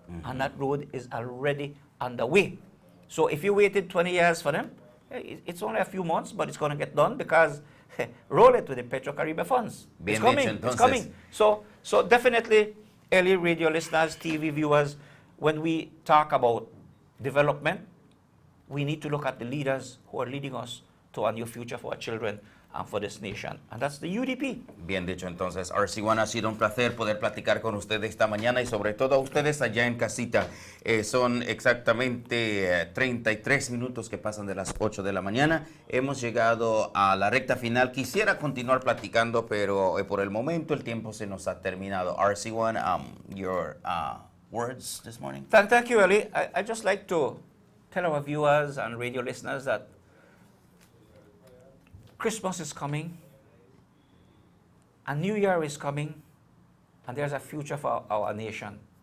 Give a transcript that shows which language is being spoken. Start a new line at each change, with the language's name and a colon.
English: And that road is already underway. So if you waited 20 years for them, it's only a few months, but it's going to get done because roll it with the Petro-Caribe funds. It's coming, it's coming. So definitely, early radio listeners, TV viewers, when we talk about development, we need to look at the leaders who are leading us to a new future for our children and for this nation. And that's the UDP.
Spanish: Bien dicho, entonces, RC1, ha sido un placer poder platicar con ustedes esta mañana y sobre todo a ustedes allá en casita. Son exactamente 33 minutos que pasan de las 8 de la mañana. Hemos llegado a la recta final. Quisiera continuar platicando, pero por el momento el tiempo se nos ha terminado.
English: RC1, your words this morning? Thank you, Eli. I'd just like to tell our viewers and radio listeners that Christmas is coming, a new year is coming, and there's a future for our nation.